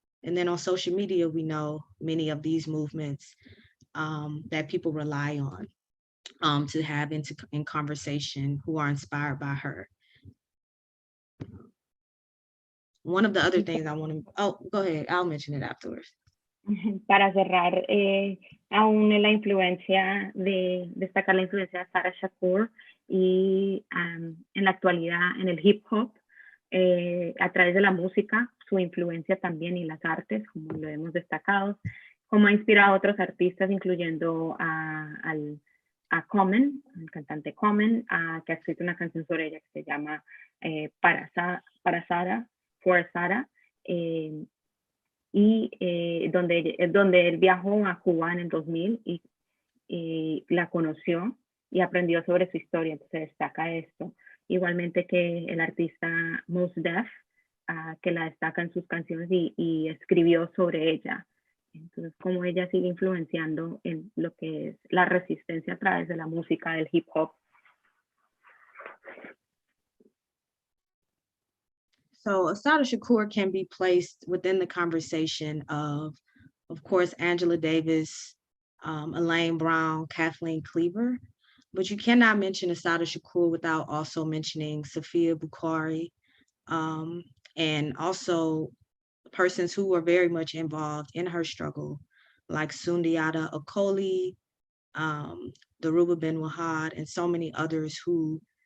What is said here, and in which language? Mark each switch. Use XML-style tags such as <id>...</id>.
<en>And then on social media, we know many of these movements that people rely on to have in conversation, who are inspired by her. One of the other things I want to, oh, go ahead, I'll mention it afterwards.</en> <es>Para cerrar, aún en la influencia destacar la influencia de Sarah Shakur y en la actualidad en el hip hop, a través de la música, su influencia también y las artes, como lo hemos destacado, como ha inspirado a otros artistas, incluyendo a Common, el cantante Common, que ha escrito una canción sobre ella que se llama Para Sara, For Sara, y donde él viajó a Cuba en el 2000 y la conoció y aprendió sobre su historia, entonces destaca esto. Igualmente que el artista Mos Def, que la destaca en sus canciones y escribió sobre ella. Entonces, cómo ella sigue influenciando en lo que es la resistencia a través de la música del hip hop.</es> <en>So Assata Shakur can be placed within the conversation of course, Angela Davis, Elaine Brown, Kathleen Cleaver, but you cannot mention Assata Shakur without also mentioning Safia Bukhari, and also persons who were very much involved in her struggle, like Sundiata Akoli, Dhoruba Ben Wahad, and so many others who,</en>